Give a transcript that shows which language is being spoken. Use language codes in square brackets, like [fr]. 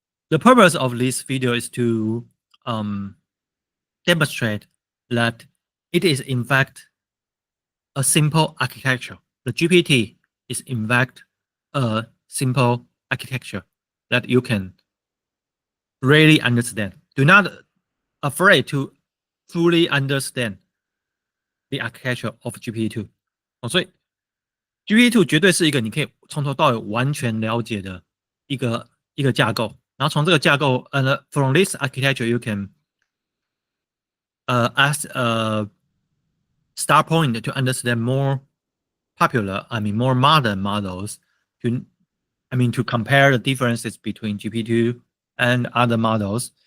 [en] The purpose of this video is to demonstrate that it is in fact a simple architecture. The GPT is in fact a simple architecture that you can really understand. Do not afraid to fully understand the architecture of GPT-2。 [zh] 所以 GPT-2 绝对是一个你可以从头到尾完全了解的一个架构。然后从这个架构， [en] from this architecture you can as a start point to understand more popular, more modern models to compare the differences between GPT-2 and other models.